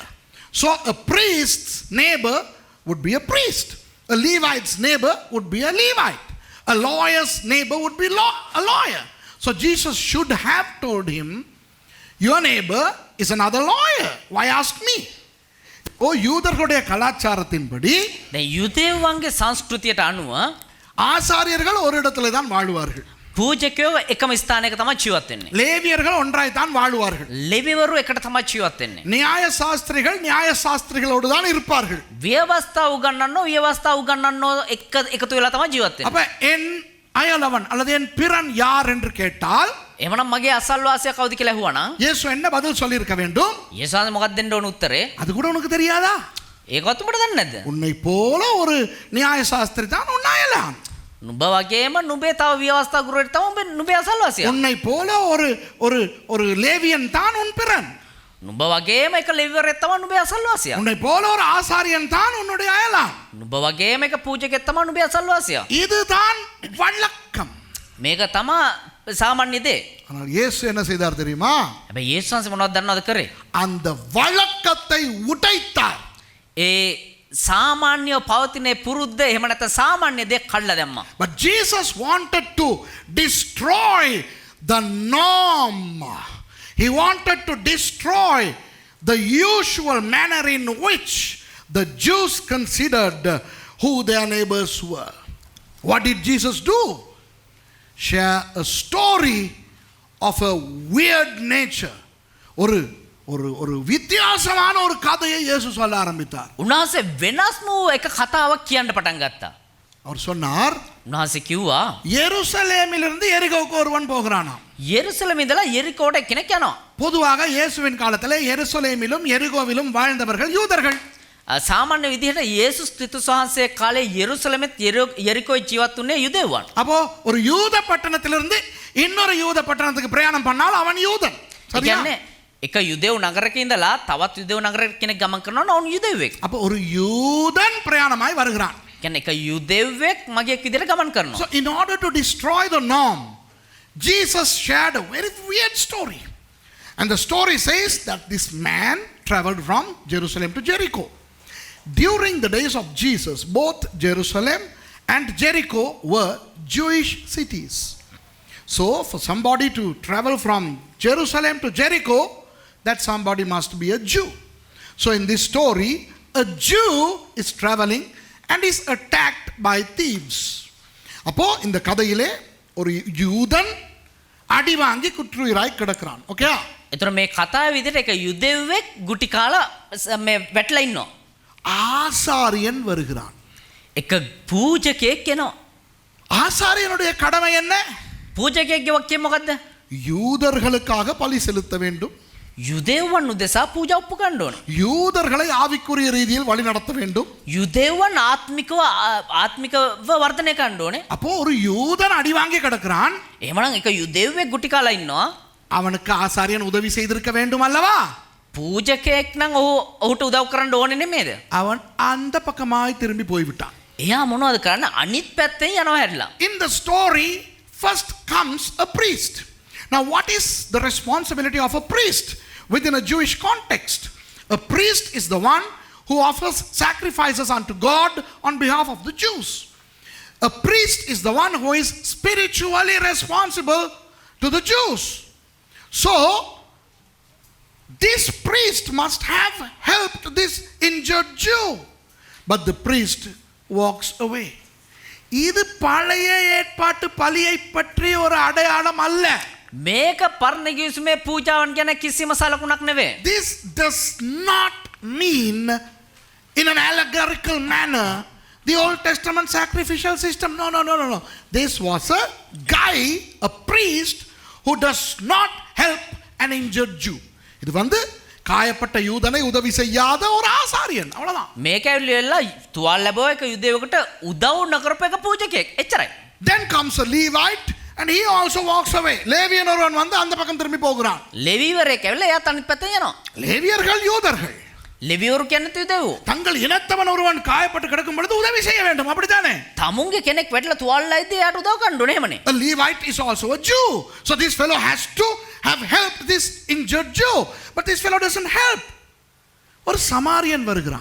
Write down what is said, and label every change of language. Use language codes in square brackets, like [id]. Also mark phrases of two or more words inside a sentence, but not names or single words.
[en] So a priest's neighbor would be a priest. A Levite's neighbor would be a Levite. A lawyer's neighbor would be a lawyer. So Jesus should have told him, your neighbor is another lawyer. Why ask me? [ta] யூதர்களுடைய கலாச்சாரத்தின்படி [si] දැන් යුදෙව්වන්ගේ සංස්කෘතියට අනුව [ta] ஆசாரியர்கள் ஒரு இடத்துல தான் வாழ்வார்கள். [si] පූජකයෝ එකම ස්ථානයක තමයි ජීවත් වෙන්නේ. [ta] லேவியர்கள் ஒன்றாய் தான் வாழ்வார்கள். [si] ලෙවිවරු එකට තමයි ජීවත් වෙන්නේ. [ta] நியாய சாஸ்திரிகள் நியாய சாஸ்திரிகளோடு தான் இருப்பார்கள். [si] ව්‍යවස්ථා උගන්වන්නෝ එකතු වෙලා තමයි ජීවත් වෙන්නේ. [ta] அப்ப என் அயலவன் அல்லது என் பிறன் யார் என்று கேட்டால் [si] එමනම් මගේ අසල්වාසියා කවුද කියලා ඇහුවනම් [ta] இயேசு என்ன பதில் சொல்லி இருக்க வேண்டும்? [si] යේසුස් මොකක්ද දෙන්න ඕන උත්තරේ? [ta] அது கூட உனக்கு தெரியாதா? [si] ඒකවත් උඹට දන්නේ නැද්ද? [ta] உன்னை போல ஒரு நியாய சாஸ்திரி தான் உன் அயலான். [si] නුඹ වගේම නුඹේ තව ව්‍යවස්ථා ගුරුවරයෙක් තමයි නුඹේ අසල්වාසියා. [ta] உன்னை போல ஒரு லேவியன் தான் உன் பிறன். [si] නුඹ වගේම එක ලෙවිවරයෙක් තමයි නුඹේ අසල්වාසියා. [ta] உன்னை போல ஒரு ஆசாரியன் தான் உன்னுடைய அயலான். [si] නුඹ වගේම එක පූජකයෙක් තමයි නුඹේ අසල්වාසියා. [ta] இதுதான் வழக்கம். [si] මේක තමයි සාමාන්‍ය දේ. [ta] ஆனால் இயேசு என்ன செய்தார் தெரியுமா? [si] හැබැයි යේසුස් වහන්සේ මොනවද දන්නවද කරේ? [ta] அந்த வழக்கத்தை உடைத்தார். [si] ඒ සාමාන්‍ය පවතින පුරුද්ද එහෙම නැත්නම් සාමාන්‍ය දේ කඩලා දැම්මා. [en] But Jesus wanted to destroy the norm. He wanted to destroy the usual manner in which the Jews considered who their neighbors were. What did Jesus do? Share a story of a weird nature. [ta] ஒரு வித்தியாசமான ஒரு கதையை இயேசு சொல்ல ஆரம்பித்தார். [si] උන්වහන්සේ වෙනස් වූ එක කතාවක් කියන්න පටන් ගත්තා. [ta] அவர் சொன்னார், [si] උන්වහන්සේ කිව්වා [ta] எருசலேமிலிருந்து எரிகோவுக்கு ஒருவன் போகிறானாம். [si] යෙරුසලම ඉඳලා යෙරිකෝට කෙනෙක් යනවා. [ta] பொதுவாக இயேசுவின் காலத்தில் எருசலேமிலும் எரிகோவிலும் வாழ்ந்தவர்கள் யூதர்கள். [si] සාමාන්‍ය විදිහට යේසුස් ක්‍රිස්තුස් වහන්සේ කාලේ යෙරුසලමෙත් යෙරිකෝයි ජීවත් වුණේ යුදෙව්වන්. [ta] அப்போ ஒரு யூத பட்டணத்திலிருந்து இன்னொரு யூத பட்டணத்துக்கு பிரயாணம் பண்ணால் அவன் யூதன். சரியா? [si] කියන්නේ එක යුදෙව් නගරයක ඉඳලා තවත් යුදෙව් නගරයක කෙනෙක් ගමන් කරනවා නම් ඔවුන් යුදෙව්වෙක්. [ta] அப்போ ஒரு யூதன் பிரயாணமாய் வருகிறான். [si] කියන්නේ එක යුදෙව්වෙක් මගියෙක් විදිහට ගමන් කරනවා. [en] So in order to destroy the norm, Jesus shared a very weird story. And the story says that this man traveled from Jerusalem to Jericho. During the days of Jesus, both Jerusalem and Jericho were Jewish cities. So for somebody to travel from Jerusalem to Jericho, that somebody must be a Jew. So in this story, a Jew is traveling and is attacked by thieves. [ta] அப்போ இந்த கதையிலே ஒரு யூதன் அடி வாங்கி குற்றுயிராய் கிடக்கிறான். ஓகே? [si] එතකොට මේ කතාවේ විදිහට එක යුදෙව්වෙක් ගුටි කාලා මේ වැටලා ඉන්නවා. [ta] ஆசாரியன் வருகிறான். [si] එක පූජකයෙක් එනවා. [ta] ஆசாரியனுடைய கடமை என்ன? [si] පූජකයෙක්ගේ වක්කේ මොකද්ද? [ta] யூதர்களுக்காக பலி செலுத்த வேண்டும். [si] යුදෙව්වන් උදෙසා පූජා උප්පු ගන්න ඕන. [ta] யூதர்களை ஆவிக்குரிய ரீதியில் வழி நடத்த வேண்டும். [si] යුදෙව්වන් ආත්මිකව වර්ධනය කරන්න ඕනේ. [ta] அப்போ ஒரு யூதன் அடி வாங்கி கிடக்கிறான். [si] එහෙමනම් එක යුදෙව්වෙක් ගුටි කාලා ඉන්නවා. [ta] அவனுக்கு ஆசாரியன் உதவி செய்திருக்க வேண்டும் அல்லவா? [si] පූජකයෙක් නම් ඔහුට උදව් කරන්න ඕනේ නෙමෙයිද? [ta] அவன் அந்த பக்கமாய் திரும்பி போய்விட்டான். [si] එයා මොනවද කරන්නේ? අනිත් පැත්තෙන් යනවා හැරිලා. [en] In the story, first comes a priest. Now, what is the responsibility of a priest within a Jewish context? A priest is the one who offers sacrifices unto God on behalf of the Jews. A priest is the one who is spiritually responsible to the Jews. So, this priest must have helped this injured Jew. But the priest walks away. [ta] இது பழைய ஏற்பாட்டு பலியை பற்றி ஒரு அடையாளம் அல்ல. [si] මේක පරණ ගිවිසුමේ පූජාවන් ගැන කිසිම සලකුණක් නෙවෙයි. [en] This does not mean in an allegorical manner the Old Testament sacrificial system. No. This was a guy, a priest who does not help an injured Jew. [ta] இது வந்து காயப்பட்ட யூதனை உதவி செய்யாத ஒரு ஆசாரியன், அவ்வளவுதான். [si] මේක ඇවිල්ලා තුවාල ලැබුව එක යුදෙවකට උදව් නොකරපු එක පූජකයෙක්. එච්චරයි. [en] Then comes a Levite and he also walks away. [ta] லேவியன் ஒருவன் வந்து அந்த பக்கம் திரும்பி போகிறான். [si] ලෙවීවරයෙක් ඇවිල්ලා එයා අනිත් පැත්තෙන් යනවා. [ta] லேவியர்கள் யூதர்கள். [si] ලෙවීවරු කියන්නේ යුදෙවෝ. [ta] தங்கள் இனத்தவன் ஒருவன் காயப்பட்டு கிடக்கும் பொழுது உதவி செய்ய வேண்டும், அப்படித்தானே? [si] තමුන්ගේ කෙනෙක් වැටලා තුවාලලා ඉද්දී එයාට උදව් කරන්න ඕනේ එහෙමනේ. [en] A Levite is also a Jew. So this fellow has to have helped this injured Jew. But this fellow doesn't help. [ta] ஒரு சமாரியன் வருகிறான்.